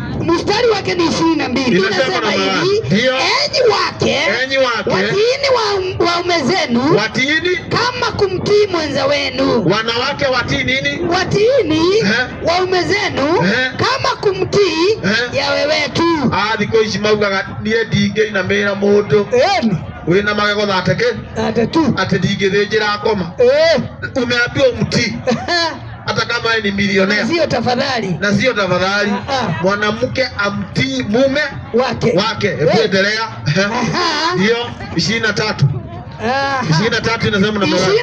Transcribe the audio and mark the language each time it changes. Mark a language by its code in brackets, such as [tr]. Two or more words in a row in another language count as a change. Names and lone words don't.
[sw] Mstari wake ni 22. Inasema hivi, enyi wake watiini waume zenu, watiini kama kumtii mwenza wenu. Wanawake watii nini? Watiini waume zenu kama kumtii yawe wetu. [ki] Thiko ici maugaga nie ndingĩ na mera mũndũ wĩna magego thateke atĩ ndingĩthĩnjĩra ngoma. [sw] Umeambiwa umtii hata kama ni milionea. Sio tafadhali. Na sio tafadhali. Mwanamke amtii mume wake. Hebu endelea. Hiyo 23. 23 inasema namna gani?